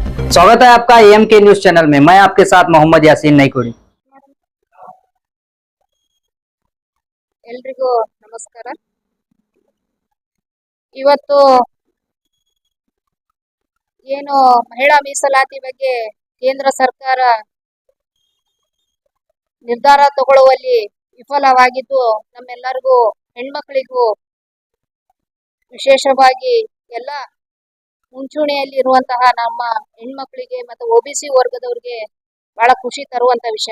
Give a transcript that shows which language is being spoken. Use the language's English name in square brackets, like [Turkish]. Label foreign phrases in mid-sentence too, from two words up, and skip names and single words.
[Hindi] स्वागत है आपका एम के न्यूज चैनल में। मैं आपके साथ मोहम्मद यासीन नईकुड़ी। [Kannada] ಎಲ್ರಿಗೂ ನಮಸ್ಕಾರ। ಇವತ್ತು ಏನು ಮಹಿಳಾ ಮೀಸಲಾತಿ ಬಗ್ಗೆ ಕೇಂದ್ರ ಸರ್ಕಾರ ನಿರ್ಧಾರ ತಗೊಳ್ಳುವಲ್ಲಿ ವಿಫಲವಾಗಿದ್ದು ನಮ್ಮೆಲ್ಲರಿಗೂ ಹೆಣ್ಮಕ್ಳಿಗೂ ವಿಶೇಷವಾಗಿ ಎಲ್ಲ ಮುಂಚೂಣಿಯಲ್ಲಿ ಇರುವಂತಹ ನಮ್ಮ ಹೆಣ್ಮಕ್ಳಿಗೆ ಮತ್ತು ಒಬಿಸಿ ವರ್ಗದವ್ರಿಗೆ ಬಹಳ ಖುಷಿ ತರುವಂತ ವಿಷಯ।